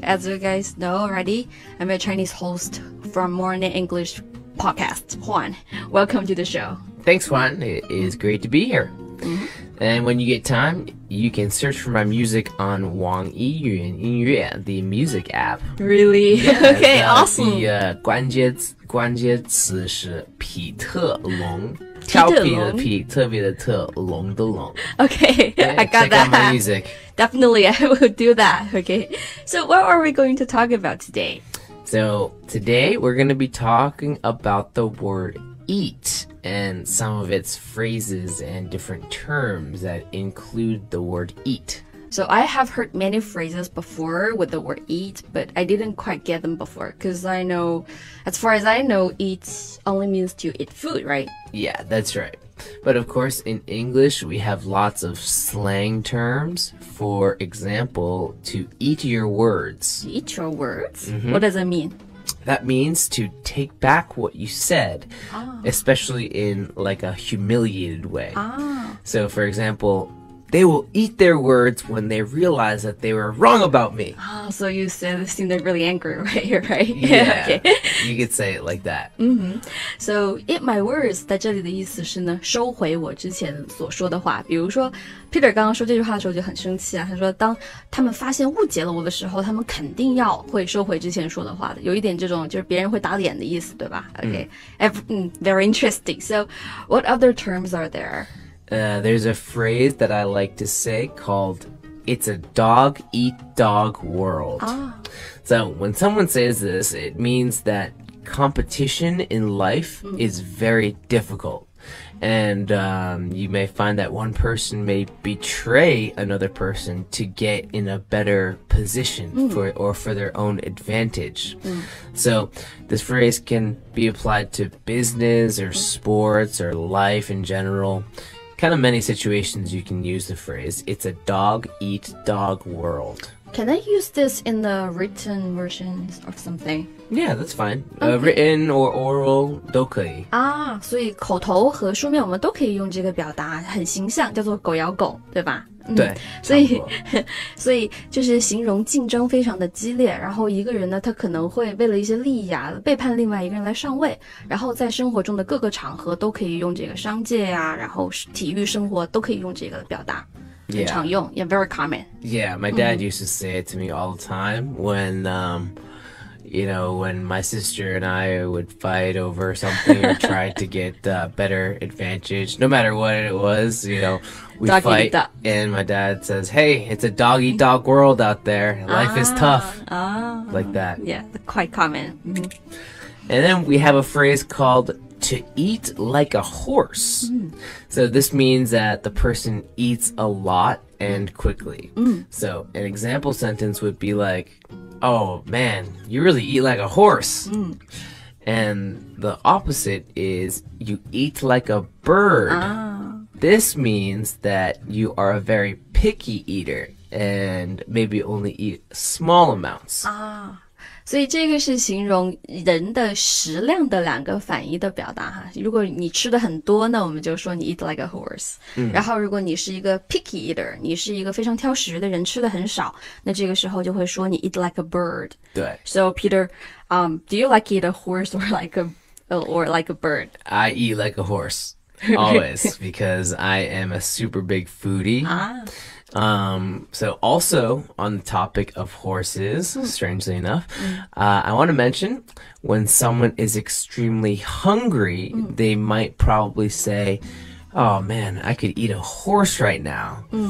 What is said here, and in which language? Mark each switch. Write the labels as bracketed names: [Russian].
[English] As you guys know already, I'm a Chinese host from Morning English Podcast, Juan. Welcome to the show. Thanks, Juan. It is great to be here. And when you get time, you can search for my music on 网易云音乐 the music app. Really? Yeah, okay, awesome. [Chinese] 关键词是皮特龙，调皮的皮，特别的特，龙的龙。 [English] Okay, yeah, I got check that. Out my music. Definitely, I will do that. Okay. So what are we going to talk about today? So today we're going to be talking about the word eat and some of its phrases and different terms that include the word eat. So I have heard many phrases before with the word eat, but I didn't quite get them before because I know, as far as I know, eat only means to eat food, right? Yeah, that's right. But of course, in English, we have lots of slang terms. For example, to eat your words. Eat your words? What does that mean? That means to take back what you said, especially in like a humiliated way. So for example, they will eat their words when they realize that they were wrong about me. Oh, so you seem really angry, right? Yeah, okay. You could say it like that. So eat my words [Chinese] 在这里的意思是呢，收回我之前所说的话。比如说 Peter 刚刚说这句话的时候就很生气啊，他说当他们发现误解了我的时候，他们肯定要会收回之前说的话的，有一点这种就是别人会打脸的意思，对吧？ [English] Okay. Very interesting. So what other terms are there? There's a phrase that I like to say called, it's a dog-eat-dog world. So when someone says this, it means that competition in life is very difficult. And you may find that one person may betray another person to get in a better position for their own advantage. So this phrase can be applied to business or sports or life in general. Kind of many situations you can use the phrase, it's a dog-eat-dog world. Can I use this in the written versions of something? Yeah, that's fine. Written or oral [Chinese] 都可以。所以口头和书面我们都可以用这个表达，很形象，叫做狗咬狗，对吧？对，所以就是形容竞争非常的激烈，然后一个人呢，他可能会为了一些利益啊，背叛另外一个人来上位，然后在生活中的各个场合都可以用这个商界呀，然后体育生活都可以用这个表达。很常用 [English] yeah, very common. Yeah, my dad used to say it to me all the time when when my sister and I would fight over something or try to get better advantage, no matter what it was, we fight, and my dad says, hey, it's a dog-eat-dog world out there. Life is tough. Like that. Yeah, quite common. And then we have a phrase called to eat like a horse. So this means that the person eats a lot and quickly. So an example sentence would be like, oh man, you really eat like a horse. And the opposite is you eat like a bird. This means that you are a very picky eater and maybe only eat small amounts. [Chinese] 所以这个是形容人的食量的两个反义的表达哈。如果你吃的很多呢，我们就说你 [English] eat like a horse。 [Chinese] 然后如果你是一个 [English] picky eater， [Chinese] 你是一个非常挑食的人，吃的很少，那这个时候就会说你 [English] eat like a bird。 [Chinese] 对。 [English] So Peter, do you like eat a horse or like a bird? I eat like a horse. Always, because I am a super big foodie. So also on the topic of horses, strangely enough, I want to mention when someone is extremely hungry, they might probably say, oh man, I could eat a horse right now.